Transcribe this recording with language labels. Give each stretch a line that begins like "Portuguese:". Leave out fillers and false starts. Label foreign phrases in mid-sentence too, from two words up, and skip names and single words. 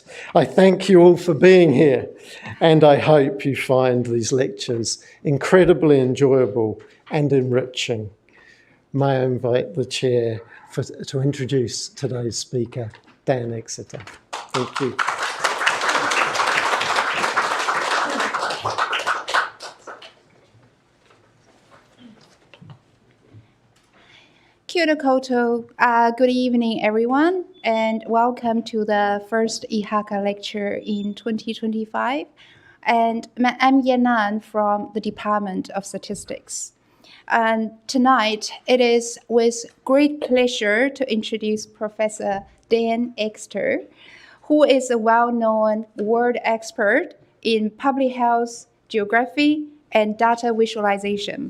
English: I thank you all for being here, and I hope you find these lectures incredibly enjoyable and enriching. May I invite the chair to introduce today's speaker, Dan Exeter. Thank you.
Māori: Kia ora koutou.
English: Good evening, everyone, and welcome to the first Ihaka Lecture in 2025. And I'm Yanan from the Department of Statistics. And tonight, it is with great pleasure to introduce Professor Dan Exeter, who is a well-known world expert in public health, geography, and data visualization.